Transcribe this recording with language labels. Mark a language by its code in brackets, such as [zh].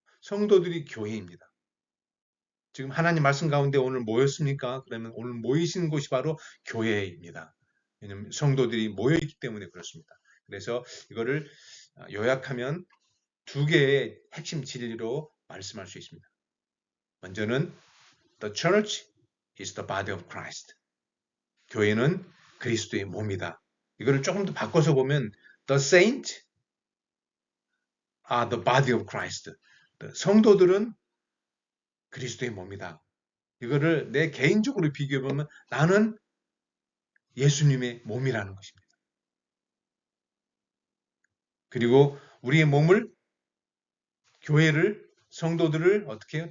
[ko] 성도들이 교회입니다. 지금 하나님 말씀 가운데 오늘 모였습니까? 그러면 오늘 모이신 곳이 바로 교회입니다. 왜냐하면 성도들이 모여있기 때문에 그렇습니다. 그래서 이거를 요약하면 두 개의 핵심 진리로 말씀할 수 있습니다. 먼저는 [en] The church is the body of Christ. [ko] 교회는 그리스도의 몸이다. 이거를 조금 더 바꿔서 보면 [en] The saints are the body of Christ. [ko] 성도들은 그리스도의 몸이다. 이거를 내 개인적으로 비교해보면 나는 예수님의 몸이라는 것입니다. 그리고 우리의 몸을, 교회를, 성도들을 어떻게 해요?